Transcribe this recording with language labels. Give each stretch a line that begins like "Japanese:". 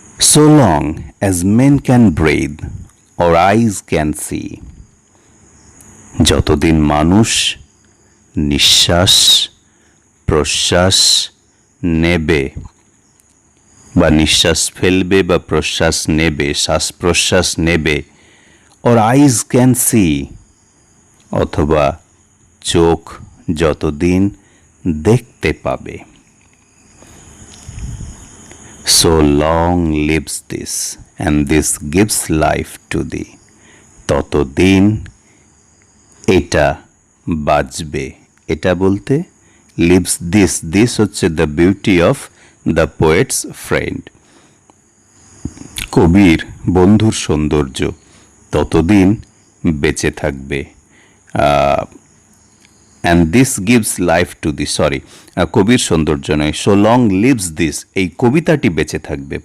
English: So long as men can breathe or eyes can see,
Bangla: যতদিন মানুষ নিঃশ্বাস প্রশ্বাস নেবে বা নিঃশ্বাস ফেলবে বা প্রশ্বাস নেবে, শ্বাস প্রশ্বাস নেবে,
English: or eyes can see,
Bangla: অথবা চোখ যতদিন দেখতে পাবে।
English: So long lives this and this gives life to thee,
Bangla: ততদিন এটা বাঁচবে। এটা বলতে
English: lives this,
Bangla: দিস হচ্ছে
English: the beauty of the poet's friend,
Bangla: কবির বন্ধুর সৌন্দর্য ততদিন বেঁচে থাকবে।
English: and this gives life to the,
Bangla: sorry কবির সৌন্দর্য নয়,
English: so long lives this,
Bangla: এই কবিতাটি বেঁচে থাকবে।